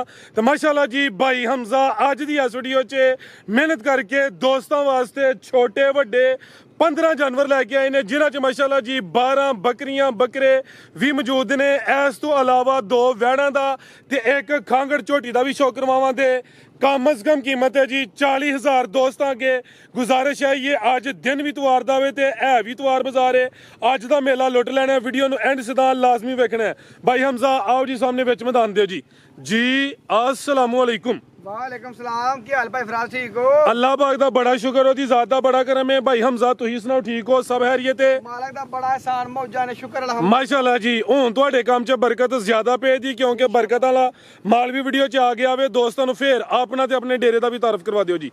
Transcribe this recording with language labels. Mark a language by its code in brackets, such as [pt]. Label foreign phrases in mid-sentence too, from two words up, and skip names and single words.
[pa] ਤੇ ਮਾਸ਼ਾਅੱਲਾ ਜੀ ਭਾਈ ਹਮਜ਼ਾ ਅੱਜ ਦੀ ਇਸ ਵੀਡੀਓ 'ਚ ਮਿਹਨਤ ਕਰਕੇ ਦੋਸਤਾਂ ਵਾਸਤੇ ਛੋਟੇ ਵੱਡੇ 15 ਜਾਨਵਰ ਲੈ ਕੇ ਆਏ ਨੇ, ਜਿਨ੍ਹਾਂ 'ਚ ਮਾਸ਼ਾਅੱਲਾ ਜੀ 12 ਬੱਕਰੀਆਂ ਬੱਕਰੇ ਵੀ ਮੌਜੂਦ ਨੇ। ਇਸ ਤੋਂ ਇਲਾਵਾ 2 ਵੈੜਾਂ ਦਾ ਤੇ 1 ਖਾਂਗੜ ਝੋਟੀ ਦਾ ਵੀ ਸ਼ੌਕ ਕਰਵਾਵਾਂ। ਤੇ ਕਮ ਅਜ ਕਮ ਕੀਮਤ ਹੈ ਜੀ 40,000। ਦੋਸਤੋਂ ਅੱਗੇ ਗੁਜ਼ਾਰਿਸ਼ ਹੈ, ਯੇ ਅੱਜ ਦਿਨ ਭੀ ਇਤਵਾਰ ਦਾ ਵੇ ਤੇ ਹੈ ਭੀ ਇਤਵਾਰ ਬਾਜ਼ਾਰ ਹੈ। ਅੱਜ ਦਾ ਮੇਲਾ ਲੁੱਟ ਲੈਣਾ ਹੈ। ਵੀਡੀਓ ਨੂੰ ਐਂਡ ਸਿਦਾ ਲਾਜ਼ਮੀ ਵੇਖਣਾ ਹੈ। ਭਾਈ ਹਮਜ਼ਾ ਆਓ ਜੀ ਸਾਹਮਣੇ ਵਿਚ ਮੈਦਾਨ ਦਿਓ ਜੀ। ਜੀ ਅੱਸਲਾਮੂ ਅਲੈਕੁਮ। ਵਾਲੇਕੁਮ ਸਲਾਮ। ਕੀ ਹਾਲ ਭਾਈ ਫ਼ਰਾਜ਼? ਠੀਕ ਹੋ? ਅੱਲਾਹ ਪਾਕ ਦਾ ਬੜਾ ਸ਼ੁਕਰ, ਓਦੀ ਜ਼ਾਤ ਦਾ ਬੜਾ ਕਰਮ ਹੈ। ਭਾਈ ਹਮਜ਼ਾ ਤੁਸੀਂ ਸੁਣਾਓ, ਠੀਕ ਹੋ? ਸਭ ਖ਼ੈਰੀਅਤ ਹੈ? ਮਾਲਿਕ ਦਾ ਬੜਾ ਅਹਿਸਾਨ ਮੌਜਾ ਨੇ ਸ਼ੁਕਰ ਅਲਹਮਦੁਲਿੱਲਾਹ। ਮਾਸ਼ਾਅੱਲਾ ਜੀ। ਹੁਣ ਤੁਹਾਡੇ ਕੰਮ ਚ ਬਰਕਤ ਜ਼ਿਆਦਾ ਪੈ ਦੀ, ਕਿਉਂਕਿ ਬਰਕਤ ਵਾਲਾ ਮਾਲ ਭੀ ਵੀਡੀਓ ਚ ਆ ਗਿਆ ਵੇ। ਦੋਸਤਾਂ ਨੂੰ ਫਿਰ ਅਪਣਾ ਤੇ ਅਪਣੇ ਡੇਰੇ ਦਾ ਭੀ ਤਾਰੁਫ਼ ਕਰਵਾ ਦਿਓ ਜੀ।